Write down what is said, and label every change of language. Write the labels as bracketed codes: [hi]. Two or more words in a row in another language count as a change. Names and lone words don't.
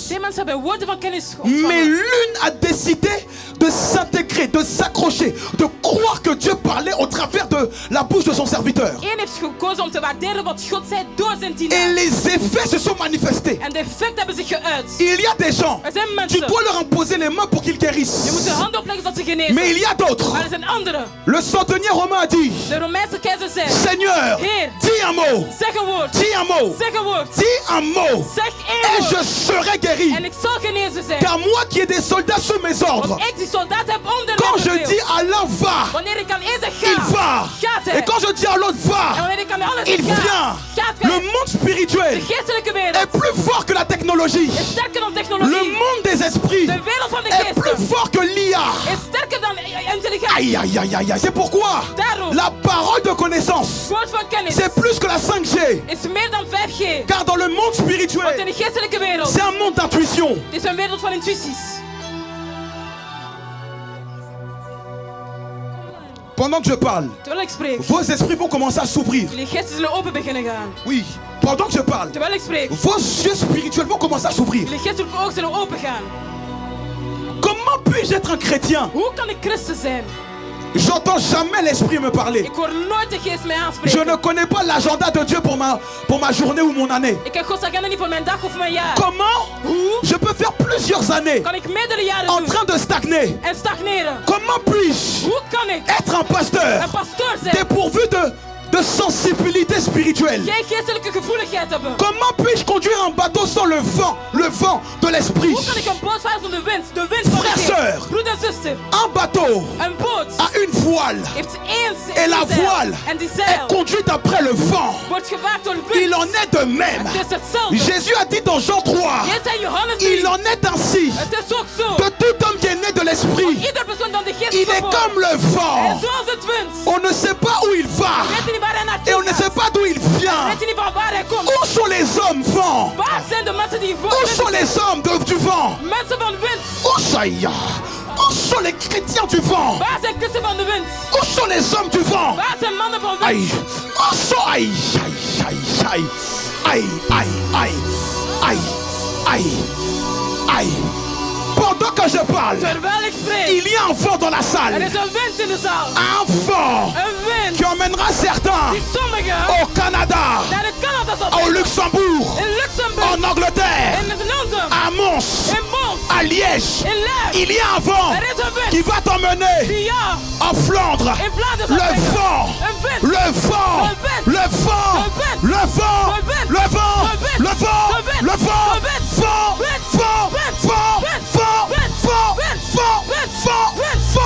[nl] Twee mensen hebben woorden van kennis [fr] Mais [nl] ontvangen. [fr] l'une a décidé de s'intégrer, de s'accrocher, de croire que Dieu parlait au travers de la bouche de son serviteur. [nl] Eén heeft gekozen om te waarderen wat God zei door zijn [fr] Et [nl] dienaar. [fr] les effets se sont manifestés. [nl] En de effecten hebben zich geuit. [fr] Il y a des gens, [nl] Er zijn [fr] tu [nl] mensen. [fr] dois leur imposer les mains pour qu'ils [nl] Je [fr] guérissent. [nl] moet je hand opleggen zodat ze genezen. [fr] Mais il y a d'autres. [nl] Maar er zijn anderen. [fr] Le centenier romain a dit, [nl] De Romeinse keizer zei: [fr] Seigneur, [nl] Heer, [fr] dis un mot, [nl] zeg een woord. [fr] dis un mot, [nl] Zeg een woord. [fr] dis un mot, [nl] Zeg [fr] et [nl] één [fr] je [nl] woord. [fr] serai guéri. [nl] En ik zal genezen zijn. [fr] Car moi qui ai des soldats sous mes ordres, [nl] Want ik die soldaat heb onder [fr] quand je [nl] mijn [fr] dis [nl] bevel. [fr] Alain va, [nl] Wanneer ik aan één zeg [fr] il [nl] ga, [fr] va. [nl] gaat hij. [fr] Et quand je dis à l'autre [nl] En [fr] va, [nl] wanneer ik aan de ander [fr] il [nl] zeg ga, [fr] vient. [nl] gaat [fr] Le [nl] hij. [fr] monde spirituel [nl] De geestelijke wereld [fr] est plus fort que la technologie. [nl] is sterker dan [fr] Le [nl] technologie. [fr] monde des esprits [nl] De wereld van de [fr] est plus [nl] geesten [fr] fort que l'IA. [nl] is sterker dan intelligentie. [fr] Aïe, aïe, aïe, aïe, aïe. C'est pourquoi [nl] Daarom, [fr] la parole de connaissance, [nl] woord van kennis [fr] c'est plus que la 5G. [nl] is meer dan 5G. [fr] Car dans le monde [nl] Want in [fr] spirituel, [nl] de geestelijke wereld [fr] c'est un monde d'intuition. [nl] is een wereld van intuïties. [fr] Pendant que je parle, [nl] Terwijl ik spreek, [fr] vos esprits vont commencer à s'ouvrir. [nl] jullie geesten zullen open beginnen gaan. [fr] Oui, pendant que je parle, [nl] Terwijl ik spreek, [fr] vos yeux spirituels vont commencer à s'ouvrir. [nl] jullie geestelijke ogen zullen open gaan. [fr] Comment puis-je être un chrétien? [nl] Hoe kan ik christen zijn? [fr] J'entends jamais l'esprit me parler. [nl] Ik hoor nooit de geest mij [fr] Je [nl] aanspreken. [fr] ne connais pas l'agenda de Dieu pour ma journée ou mon année. [nl] Ik heb Gods agenda niet voor mijn dag of mijn jaar. [fr] Comment [nl] Hoe [fr] je peux faire plusieurs années [nl] kan ik meerdere jaren [fr] en [nl] doen [fr] train de stagner? [nl] en stagneren? [fr] Comment puis-je [nl] Hoe kan ik [fr] être un pasteur [nl] een pastoor zijn? [fr] dépourvu de sensibilité spirituelle? [nl] Geen geestelijke gevoeligheid hebben? [fr] Comment puis-je conduire un bateau sans le vent de l'esprit? [nl] Hoe kan ik een boot varen zonder wind? De wind van de [fr] Frère, sœur. [nl] geest. Broeder en zuster, [fr] Un bateau [nl] een boot [fr] a une voile [nl] heeft één [fr] et la [nl] zeil. [fr] voile [nl] En die [fr] est [nl] zeil [fr] conduite après le vent. [nl] wordt gevaard door de wind. [fr] Il en est de même. [nl] Het is hetzelfde. [fr] Jésus a dit dans Jean 3, [nl] Jezus zei in Johannes 3. [fr] il en est ainsi [nl] Het is ook zo. [fr] de tout homme qui est né de l'esprit. [nl] Ieder persoon dan de geest [fr] Il est [nl] geboren. [fr] comme le [nl] En [fr] vent. [nl] zoals het wind. [fr] On ne sait pas où il va [nl] Weet je niet waar hij [fr] et [nl] naartoe [fr] on ne [nl] gaat? [fr] sait pas d'où il vient. [nl] Weet je niet van waar hij komt? [fr] Où sont les hommes vent? [nl] Waar zijn de mensen die [fr] Où sont les hommes du vent? [nl] mensen van wind? [fr] Où sont les chrétiens du vent? [nl] Waar zijn christen van de wind? [fr] Où sont les hommes du vent? [nl] Waar zijn mannen van [fr] Aïe. [nl] wind? [fr] Où sont... Aïe, aïe, aïe, aïe. Aïe, aïe, aïe. Aïe, aïe, aïe. Pendant que je parle, [nl] Terwijl ik spreek, [fr] il y a un vent dans la [nl] er [fr] salle. [nl] is een wind in de zaal. [fr] Un vent [nl] Een wind [fr] qui emmènera certains [nl] die sommigen [fr] au Canada, [nl] naar de Canada zal [fr] au [nl] brengen. [fr] Luxembourg, [nl] In Luxemburg, [fr] en Angleterre, [nl] in Londen, [fr] à Mons, [nl] in Mons, [fr] à Liège. [nl] in Leiden. [fr] Il y a un vent [nl] Er is een wind [fr] qui va t'emmener [nl] die ja [fr] en Flandre. [nl] in Vlaanderen zal [fr] Le [nl] brengen. [fr] vent, [nl] Een wind, [fr] le vent, Le vent. le vent, Le vent. le vent, Le vent. le vent, Le vent. le vent, Le vent. le vent, Le vent. vent, Vent. vent, Vent. vent, Vent. vent, Vent. vent, Vent. vent, Vent. vent, Vent. vent.